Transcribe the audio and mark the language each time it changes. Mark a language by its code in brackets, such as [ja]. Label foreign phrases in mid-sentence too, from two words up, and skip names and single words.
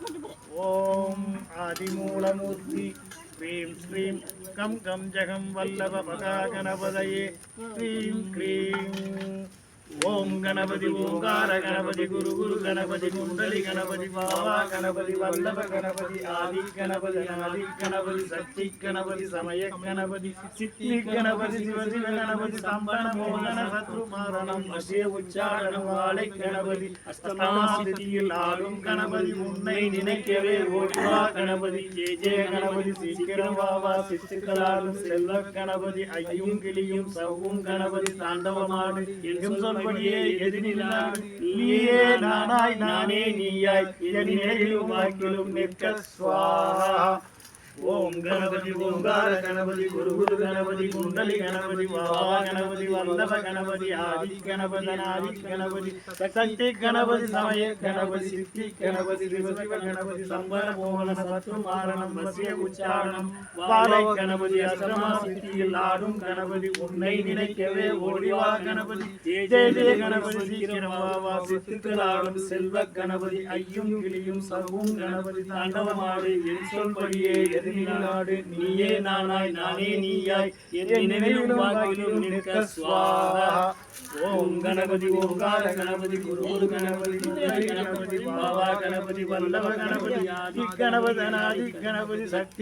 [sa] ॐ आदिमूलमूर्ति ह्रीं श्रीं कं गं जगं वल्लभमहागणपतये श्रीं क्लीं [ta] ஓம் கணபதி ஓங்கார கணபதி குரு குரு கணபதி குண்டலி கணபதி பாபா கணபதி வல்லப கணபதி ஆதி கணபதி சக்தி கணபதி சமய கணபதி சித்தி கணபதி சிவ சிவ கணபதி சம்பன்ன மோகன சத்ரு மாரணம் வசே உச்சாரணம் வாலே கணபதி अष्टमास्थितिயில் ஆடும் கணபதி உன்னை நினைக்கவே ஓடிவா கணபதி ஜெய ஜெய கணபதி சீக்கிரம் வாவா சித்துக்களாலும் செல்வ கணபதி ஐயும் கிளியும் சவ்வும் கணபதி தாண்டவமாடு எங்கும் சொல்படியே எதிரிலான் நீயே நானாய் நானே நீயாய் என் நிலையிலும் வாக்கிலும் நிற்க ஸ்வாஹா। ஓம் கணபதி ஓங்கார கணபதி குரு குரு கணபதி குண்டலி கணபதி பாபா கணபதி வல்லப கணபதி ஆதி கணபதி சக்தி கணபதி சமய கணபதி சித்தி கணபதி சிவ சிவ கணபதி சம்பர மோகன சத்ரு மாரணம் வச்ய உச்சாரணம் வாலே கணபதி அஷ்டமா सिद्धिயில் ஆடும் गणपति உன்னை நினைக்கவே ஓடிவா गणपति ஜய ஜய கணபதி சீக்கிரம் வா சித்துக்கள் ஆடும் செல்வ गणपति ஐயும் கிளியும் சர்வும் गणपति தாண்டவமாடு என் சொல்படியே நாடு நீயே நானாய் நானே நீயாய் என் நினைவிலும் வாக்கிலும் நிற்க ஸ்வாஹா। ஓம் கணபதி ஓங்கார கணபதி குரு குரு கணபதி கணபதி பாபா கணபதி வல்லப கணபதி ஆதி கணபதி சக்தி